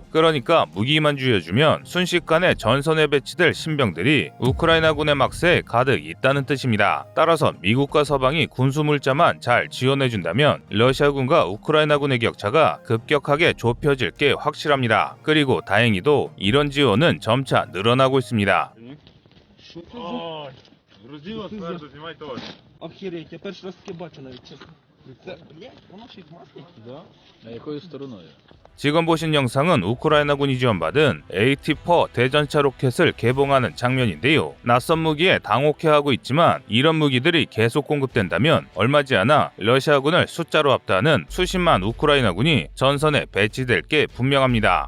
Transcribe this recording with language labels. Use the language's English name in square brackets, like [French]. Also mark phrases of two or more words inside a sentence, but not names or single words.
[Korean] 그러니까 무기만 주어주면 순식간에 전선에 배치될 신병들이 우크라이나군의 막세에 가득 있다는 뜻입니다. 따라서 미국과 서방이 군수 물자만 잘 지원해준다면 러시아군과 우크라이나군의 격차가 급격하게 좁혀질 게 확실합니다. 그리고 다행히도 이런 지원은 점차 늘어나고 있습니다. [Ukrainian] Охереть, я перший раз таке бачу навіть, чесно. Це, блядь, воно ще й масло? Да. А якою стороною? [Korean] 지금 보신 영상은 우크라이나군이 지원받은 AT-4 대전차 로켓을 개봉하는 장면인데요. 낯선 무기에 당혹해하고 있지만 이런 무기들이 계속 공급된다면 얼마지 않아 러시아군을 숫자로 압도하는 수십만 우크라이나군이 전선에 배치될 게 분명합니다.